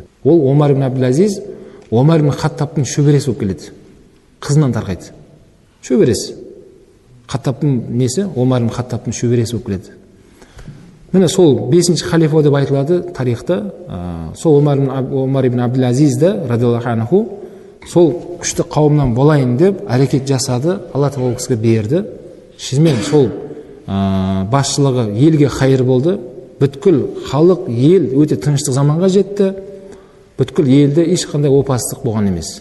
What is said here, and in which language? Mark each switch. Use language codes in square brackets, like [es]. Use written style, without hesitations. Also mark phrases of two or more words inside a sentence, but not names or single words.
[kk] Ол Омар ибн Абдул-Азиз Омар ибн Хаттабтың шөбересі болып келеді. Қызынан тарқайды. Шөбересі. Хаттабтың несі? Омар ибн Хаттабтың шөбересі болып келеді. Міне сол 5-ші халифа деп айтылады тарихта. Сол Омар ибн Абдул-Азизді [ar] رضي الله عنه [kk] сол күшті қауымнан болайын деп әрекет жасады. Алла тағала ол кісіге берді. Шынымен сол басшылығы елге хайыр болды. Бүткіл халық, ел өте тыныштық заманға жетті. Бүткіл елде ешқандай опасыздық болған емес.